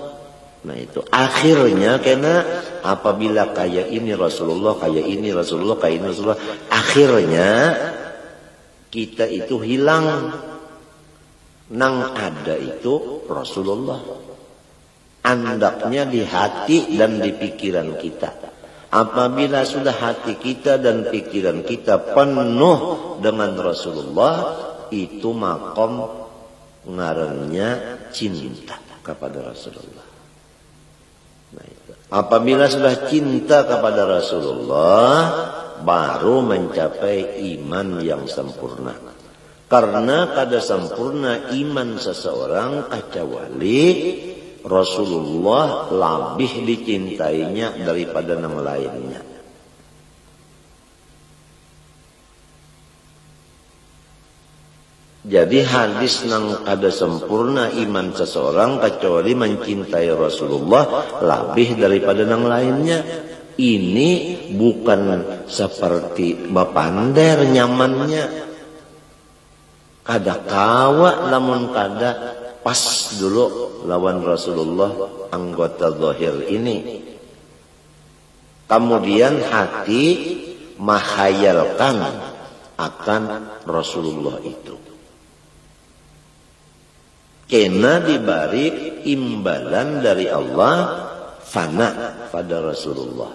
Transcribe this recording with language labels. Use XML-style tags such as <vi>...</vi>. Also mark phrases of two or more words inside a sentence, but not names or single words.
<bjn>Nah itu akhirnya karena apabila kaya ini Rasulullah, kaya ini Rasulullah, kaya ini Rasulullah, akhirnya kita itu hilang. Nang ada itu Rasulullah. Andaknya di hati dan di pikiran kita. Apabila sudah hati kita dan pikiran kita penuh dengan Rasulullah, itu makom ngarannya cinta kepada Rasulullah. Nah, itu. Apabila sudah cinta kepada Rasulullah, baru mencapai iman yang sempurna. Karena kada sempurna iman seseorang kecuali Rasulullah lebih dicintainya daripada yang lainnya. Jadi hadis nang kada sempurna iman seseorang kecuali mencintai Rasulullah lebih daripada yang lainnya. Ini bukan seperti bapander nyamannya. Kada kawa namun kada pas dulu lawan Rasulullah anggota zahir ini. Kemudian hati menghayalkan akan Rasulullah itu. Kena diberi imbalan dari Allah fana pada Rasulullah.</bjn>